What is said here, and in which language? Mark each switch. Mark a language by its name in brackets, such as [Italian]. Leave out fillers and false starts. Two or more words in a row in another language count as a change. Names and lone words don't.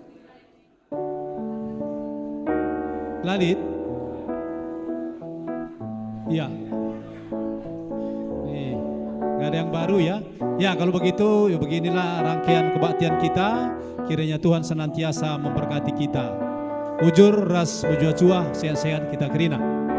[Batak Karo] Lalit. [Indonesian] Iya. Nih, nggak ada yang baru ya. Ya, kalau begitu, ya beginilah rangkaian kebaktian kita. Kiranya Tuhan senantiasa memberkati kita. [Batak Karo] Ujur ras bujua cuah, sehat-sehat kita kerina.